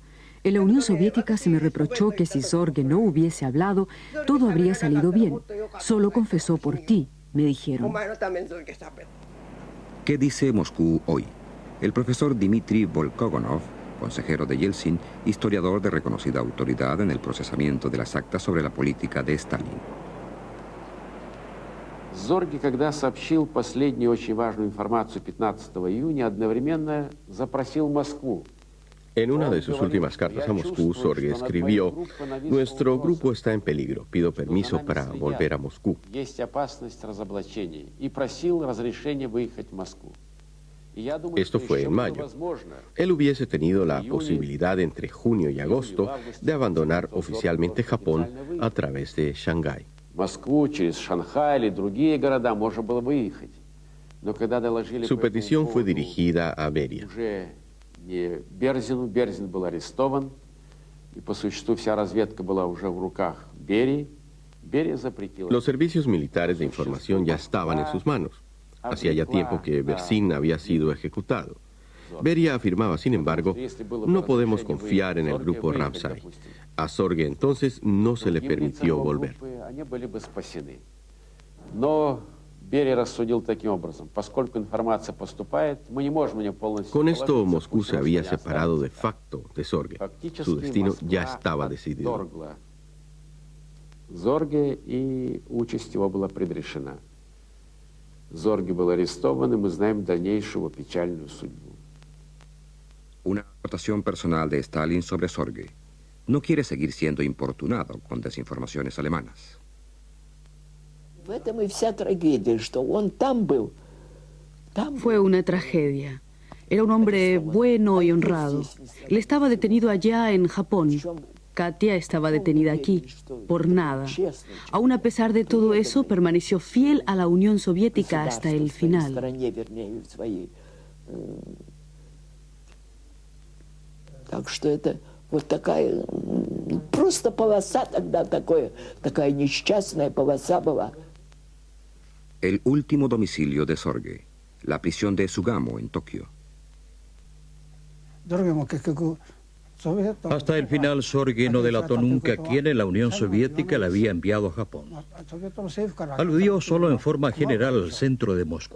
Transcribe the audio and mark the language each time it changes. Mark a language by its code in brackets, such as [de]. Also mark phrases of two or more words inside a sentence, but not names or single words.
[es] En la Unión Soviética se me reprochó que si Sorge no hubiese hablado, todo habría salido bien. Solo confesó por ti, me dijeron. ¿Qué dice Moscú hoy? El profesor Dmitry Volkogonov, consejero de Yeltsin, historiador de reconocida autoridad en el procesamiento de las actas sobre la política de Stalin. [ru] Зорге, когда сообщил последнюю очень важную информацию 15 июня, одновременно запросил Москву. [es] En una de sus últimas cartas a Moscú, Sorge escribió: "Nuestro grupo está en peligro. Pido permiso para volver a Moscú". [ru] Есть опасность разоблачения и просил разрешения выехать в Москву. [es] Esto fue en mayo. Él hubiese tenido la posibilidad entre junio y agosto de abandonar oficialmente Japón a través de Shanghái. [ru] Москву через Шанхай или другие города можно было выехать. Но когда доложили [es] Su petición fue dirigida a Beria. [ru] уже не Берзину, Берзин был арестован, и по существу вся разведка была уже в руках Берии. Берия запретила. [es] Los servicios militares de información ya estaban en sus manos. Hacía ya tiempo que Berzin había sido ejecutado. Beria afirmaba, sin embargo, no podemos confiar en el grupo Ramsay. A Sorge entonces no se le permitió volver. Con esto, Moscú se había separado de facto de Sorge. Su destino ya estaba decidido. [ru] Зорге, и участь его была предрешена. Зорге был арестован, и мы знаем дальнейшую печальную судьбу. [es] Una anotación personal de Stalin sobre Sorge. No quiere seguir siendo importunado con desinformaciones alemanas. Fue una tragedia. Era un hombre bueno y honrado. Él estaba detenido allá en Japón. Katia estaba detenida aquí, por nada. Aún a pesar de todo eso, permaneció fiel a la Unión Soviética hasta el final. [ru] Так что это вот такая, просто полоса тогда такая несчастная полоса была. [es] El último domicilio de Sorge, la prisión de Sugamo en Tokio. Hasta el final, Sorge no delató nunca quién en la Unión Soviética le había enviado a Japón. Aludió solo en forma general al centro de Moscú.